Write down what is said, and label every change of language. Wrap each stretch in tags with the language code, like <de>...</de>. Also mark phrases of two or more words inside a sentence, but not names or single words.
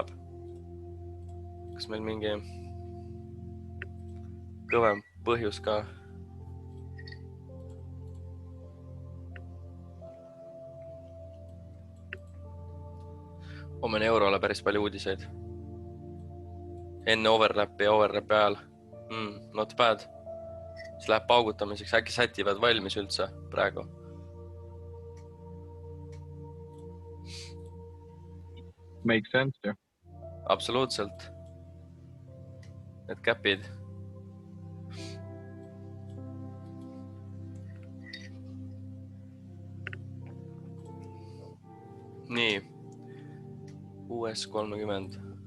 <et>Kas meil mingi kõvem põhjus ka? Homme on eurole päris palju uudiseid. Enne overlapi ja overlapi ajal.</et> <en>Not bad.</en> <et>See läheb paugutamiseks. Äkki sätivad valmis üldse praegu?</et> <en>Make sense, ju.</en> <et>Absoluutselt. Need käpid. Nii. US 30.</et>